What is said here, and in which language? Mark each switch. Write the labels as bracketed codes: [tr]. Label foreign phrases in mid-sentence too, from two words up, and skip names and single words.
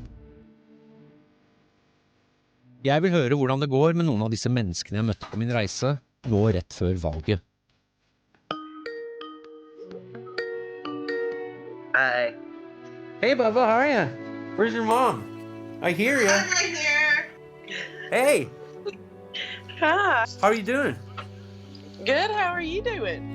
[no] Jeg vil høre hvordan det går med noen av disse menneskene jeg møtte på min reise, nå rett før valget. [en] Hi. Hey, Bubba, how are you? Where's your mom? I hear you. I'm right here. Hey, Hi. how are you doing? Good. How are you doing?